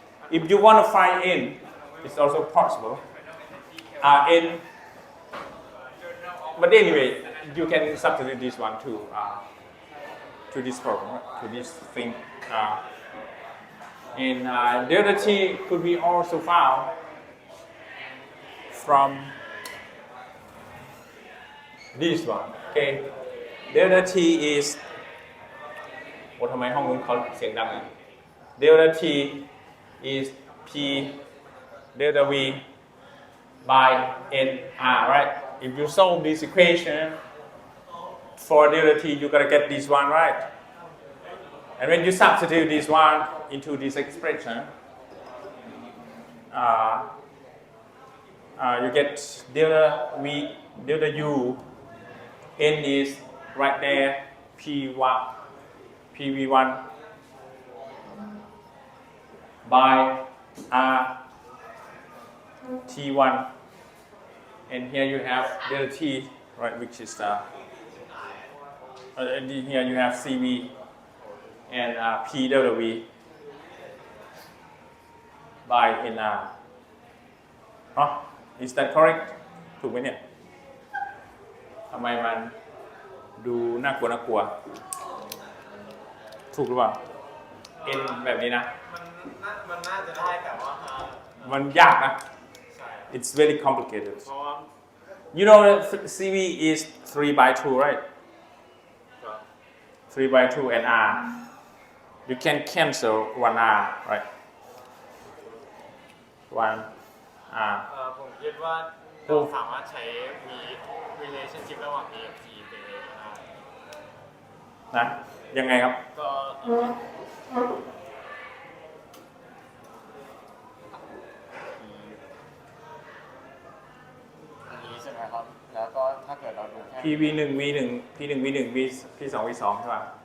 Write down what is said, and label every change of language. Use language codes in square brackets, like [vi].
[en] If you want to find n, it's also possible. N, but anyway, you can substitute this one to this problem, to this thing. And delta t could be also found from this one. Okay, delta t is [th] โอ้ทำไมห้องนู้นเขาเสียงดังอ่ะ [en] delta t is p delta v by n r, right? If you solve this equation for delta t, you gotta get this one, right? And when you substitute this one into this expression, you get delta v, delta u, n is right there, pv1 by r t1, and here you have delta t, right, which is and here you have cv and p delta v by nr. Is that correct? [th] ถูกไหมเนี่ยทำไมมันดูน่ากลัวถูกหรือเปล่า n แบบนี้นะ มันน่าจะได้แต่ว่า มันยากนะ [en] It's very complicated. [th] เพราะว่า [en] You know that CV is 3 by 2, right? 3 by 2 and R. You can cancel 1 R, right? 1 R. [th] ผมคิดว่าเราสามารถใช้มี relationship ระหว่าง A กับ T ไปเลยได้ นะ ยังไงครับ ก็อันนี้ใช่ไหมครับ แล้วก็ถ้าเกิดเราดูแค่ [en] PV1 V1 P1 V1 P2 V2 ใช่ป่ะ